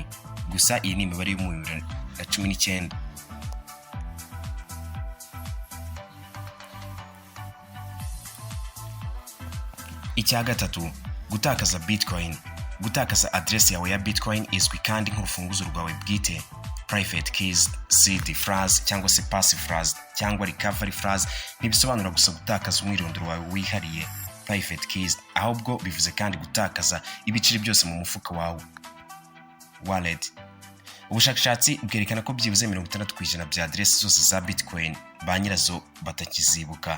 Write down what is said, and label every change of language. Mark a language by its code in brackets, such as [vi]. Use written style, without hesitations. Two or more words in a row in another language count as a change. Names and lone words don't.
[rw] Gusa iyi ni imibare yo mu 2019. Icya gatatu, gutakaza Bitcoin. Gutakaza address yawe ya Bitcoin izwi kandi nk'urufunguzo rwawe bwite. [en] Private keys, seed phrase [rw] cyangwa se [en] passive phrase [rw] cyangwa [en] recovery phrase [rw] ntibisobanura gusa gutakaza umwirondoro wawe wihariye, [en] private keys, [rw] ahubwo bivuze kandi gutakaza ibiceri byose mu mufuka wawe, wallet. Ubushakashatsi bwerekana ko byibuze 60% bya address zose za Bitcoin ba nyirazo batakizibuka.